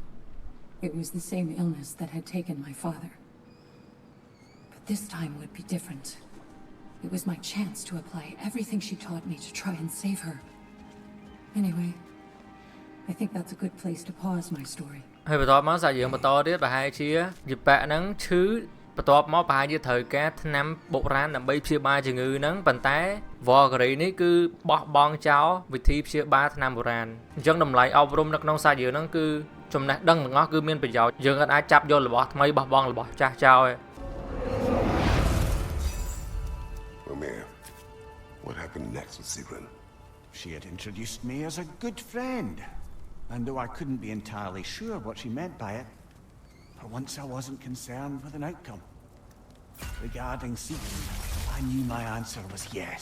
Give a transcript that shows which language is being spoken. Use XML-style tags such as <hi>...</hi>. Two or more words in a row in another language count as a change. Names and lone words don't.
<en>It was the same illness that had taken my father. But this time would be different. It was my chance to apply everything she taught me to try and save her. Anyway, I think that's a good place to pause my story.</en> <km>ហើយបន្ទាប់មកសាច់រឿងបន្តទៀតប្រហែលជាយប៉ហ្នឹងឈឺបន្ទាប់មកប្រហែលជាត្រូវការថ្នាំបុរាណដើម្បីព្យាបាលជំងឺហ្នឹងប៉ុន្តែវ៉លការីនេះគឺបោះបង់ចោលវិធីព្យាបាលថ្នាំបុរាណអញ្ចឹងតម្លៃអប់រំនៅក្នុងសាច់រឿងហ្នឹងគឺចំណេះដឹងទាំងអស់គឺមានប្រយោជន៍យើងអាចចាប់យករបស់ថ្មីបោះបង់របស់ចាស់ចោល</km> <en>Mimir, what happened next with Sigrun? She had introduced me as a good friend. And though I couldn't be entirely sure what she meant by it, for once I wasn't concerned with an outcome. Regarding Sigrun, I knew my answer was yes.</en>